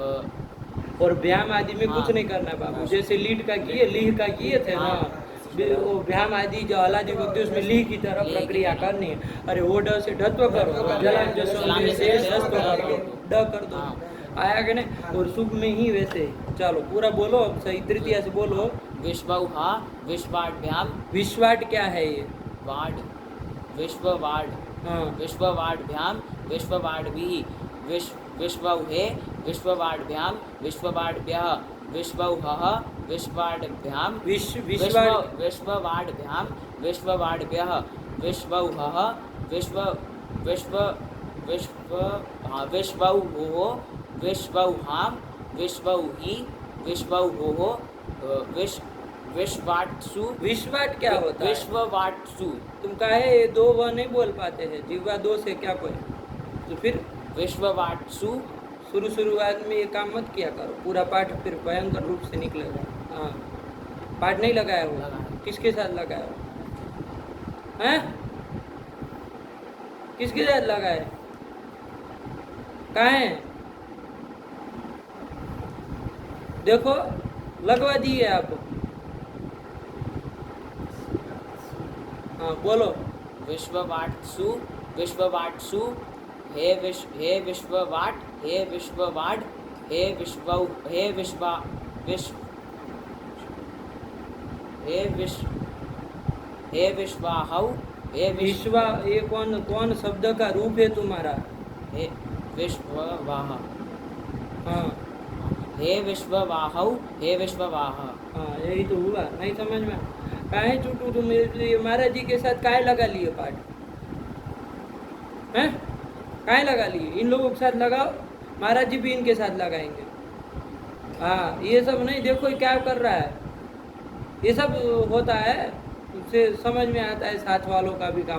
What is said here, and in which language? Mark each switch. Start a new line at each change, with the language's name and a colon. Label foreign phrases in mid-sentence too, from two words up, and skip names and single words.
Hindi: और व्याम आदि में कुछ नहीं करना बाबू, जैसे लीड का किए, लीह का किए थे ना, वो व्याम आदि जो अलादि विभक्ति उसमें ली की तरह प्रक्रिया करनी है। अरे वो ड से ढत्व करो, जलाम से ढत्व कर दो, ड कर दो, आया कि नहीं? और शुभ में ही वैसे। चलो पूरा बोलो अब सही, तृतीया से बोलो।
Sanskrit: विश्वौहा, विश्वाढ्याम।
Hindi: विश्वाट क्या है ये?
Sanskrit: वाड, विश्ववाड,
Hindi: हाँ,
Sanskrit: विश्ववाड्भ्याम, विश्ववाड्भिः, विश्वौहे, विश्ववाड्भ्याम, विश्ववाड्भ्यः, विश्वौहः, विश्वाड्भ्याम, विश्ववाड्भ्याम, विश्ववाड्भ्यः, विश्वौहः, विश्वौहोः, विश्वौहां, विश्वौहि, विश्वौहोः, विश्वाट्सु।
Hindi: विश्वाट क्या होता है?
Sanskrit: विश्ववाट्सु।
Hindi: तुम काहे ये दो व नहीं बोल पाते हैं? जीवा दो से क्या कोई? तो फिर
Sanskrit: विश्ववाट्सु।
Hindi: शुरुआत में ये काम मत किया करो, पूरा पाठ फिर भयंकर रूप से निकलेगा। हाँ, पाठ नहीं लगाया हो? किसके साथ लगाया हो? हैं? किसके साथ लगाए? कहाँ है? देखो लगवा दिए आप। हाँ बोलो।
Sanskrit: विश्ववाट्सु, विश्ववाट्सु, हे विश्ववाट, हे विश्ववाड, हे विश्वौ, हे विश्वा, हे विश्वाहौ, हे
Hindi: विश्वा, ये कौन शब्द का रूप है तुम्हारा?
Sanskrit: हे विश्ववाह।
Hindi: हाँ,
Sanskrit: हे विश्ववाहौ, हे विश्ववाह।
Hindi: हाँ यही तो हुआ। नहीं समझ में? काहे चूटू तुम महाराज जी के साथ काहे लगा लिए पाठ? हैं? काहे लगा लिए? इन लोगों के साथ लगाओ, महाराज जी भी इनके साथ लगाएंगे। हाँ, ये सब नहीं। देखो क्या कर रहा है, ये सब होता है, उससे समझ में आता है साथ वालों का भी काम।